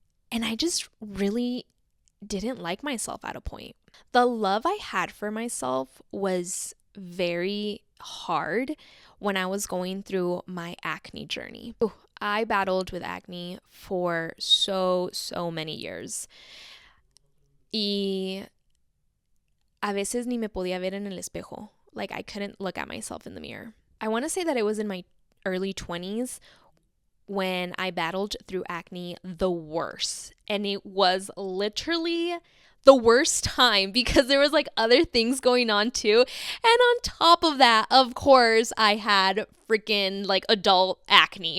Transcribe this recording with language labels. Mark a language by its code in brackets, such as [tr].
[en] And I just really didn't like myself at a point. The love I had for myself was very hard when I was going through my acne journey. I battled with acne for so many years. [es] Y a veces ni me podía ver en el espejo. [en] I couldn't look at myself in the mirror. I want to say that it was in my early 20s when I battled through acne the worst. And it was literally the worst time because there was like other things going on too. And on top of that, of course, I had freaking like adult acne.